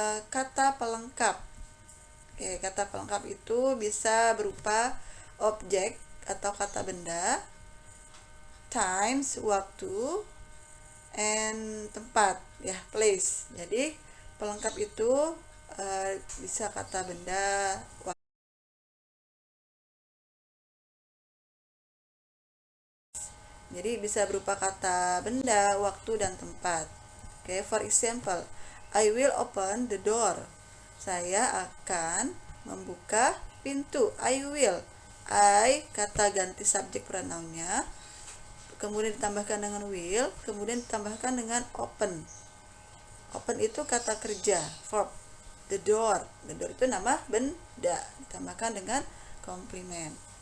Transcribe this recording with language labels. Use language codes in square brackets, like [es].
[id] kata pelengkap. Oke, kata pelengkap itu bisa berupa objek atau kata benda, times waktu, and tempat, ya, place. Jadi pelengkap itu bisa kata benda, jadi bisa berupa kata benda, waktu, dan tempat. [en] Oke, for example, I will open the door. [id] Saya akan membuka pintu. [en] I will. [id] I kata ganti subjek pronounnya, kemudian ditambahkan dengan will, kemudian ditambahkan dengan open. Open itu kata kerja, verb. [en] The door. [id] The door itu nama benda, ditambahkan dengan komplement.